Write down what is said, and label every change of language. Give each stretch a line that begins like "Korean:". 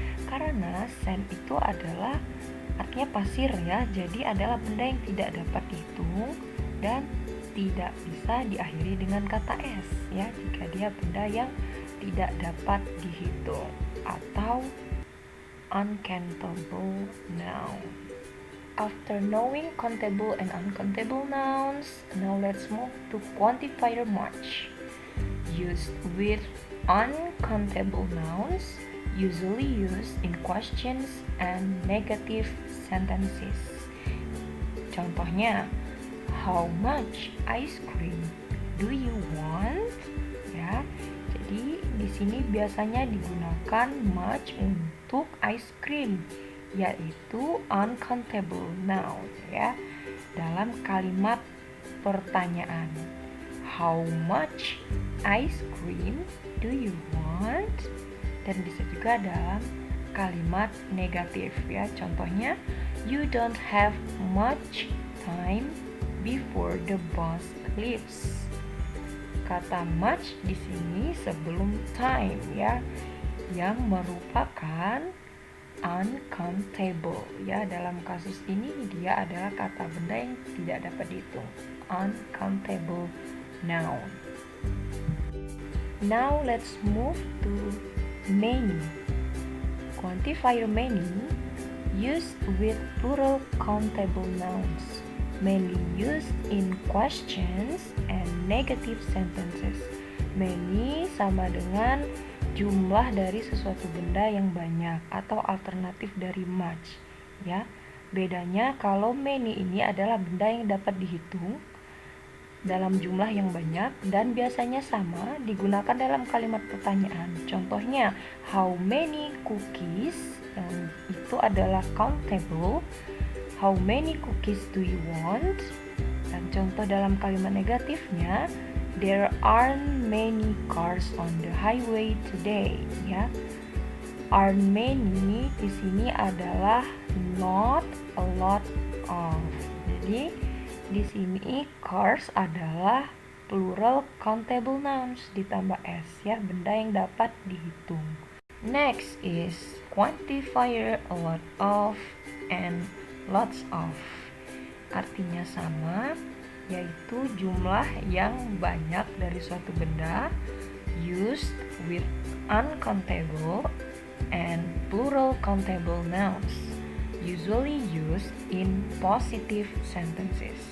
Indonesian: Karena sand itu adalah artinya pasir ya. Jadi adalah benda yang tidak dapat dihitung dan tidak bisa diakhiri dengan kata s ya, jika dia benda yang tidak dapat dihitung atau uncountable noun.
English: After knowing countable and uncountable nouns, now let's move to quantifier much. used with uncountable nouns, usually used in questions and negative sentences.
Indonesian: Contohnya,
English: how much ice cream do you want?
Indonesian: Ya, jadi di sini biasanya digunakan much untuk ice cream, yaitu uncountable noun ya, dalam kalimat pertanyaan.
English: How much ice cream do you want?
Indonesian: Dan bisa juga dalam kalimat negatif ya. Contohnya,
English: you don't have much time before the bus leaves.
Indonesian: Kata much di sini sebelum time ya, yang merupakan uncountable ya. Dalam kasus ini dia adalah kata benda yang tidak dapat dihitung, uncountable noun.
English: Now let's move to many. Quantifier many used with plural countable nouns, mainly used in questions and negative sentences.
Indonesian: Many sama dengan jumlah dari sesuatu benda yang banyak atau alternatif dari much ya. Bedanya kalau many ini adalah benda yang dapat dihitung dalam jumlah yang banyak dan biasanya sama digunakan dalam kalimat pertanyaan. Contohnya,
English: how many cookies,
Indonesian: yang itu adalah countable. How many cookies do you want? Dan contoh dalam kalimat negatifnya, there aren't many cars on the highway today.
English: Ya, aren't many
Indonesian: di sini adalah
English: not a lot of.
Indonesian: Jadi di sini cars adalah plural countable nouns ditambah s ya, benda yang dapat dihitung.
English: Next is quantifier a lot of and lots of.
Indonesian: Artinya sama, yaitu jumlah yang banyak dari suatu benda,
English: used with uncountable and plural countable nouns, usually used in positive sentences.